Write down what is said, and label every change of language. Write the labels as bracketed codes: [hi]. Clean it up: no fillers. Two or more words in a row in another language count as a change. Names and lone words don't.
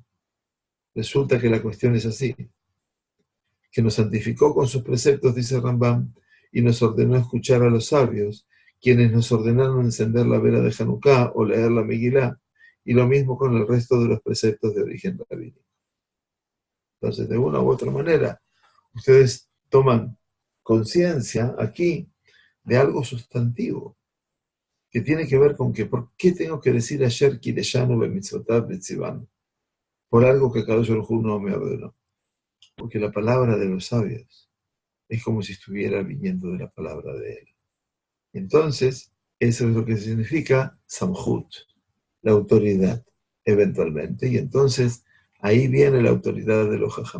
[es] Resulta que la cuestión es así: que nos santificó con sus preceptos, dice Rambam, y nos ordenó escuchar a los sabios, quienes nos ordenaron encender la vela de Hanukkah o leer la Megilá, y lo mismo con el resto de los preceptos de origen rabínico. Entonces, de una u otra manera, ustedes toman conciencia aquí de algo sustantivo. que tiene que ver con que, ¿por qué tengo que decir ayer [he] קידשנו במצוותיו וציוונו? [es] Por algo que [he] קדוש ברוך הוא [es] no me ordenó. Porque la palabra de los sabios es como si estuviera viniendo de la palabra de él. Entonces, eso es lo que significa Samhut, la autoridad, eventualmente. Y entonces, ahí viene la autoridad de los Jajamim.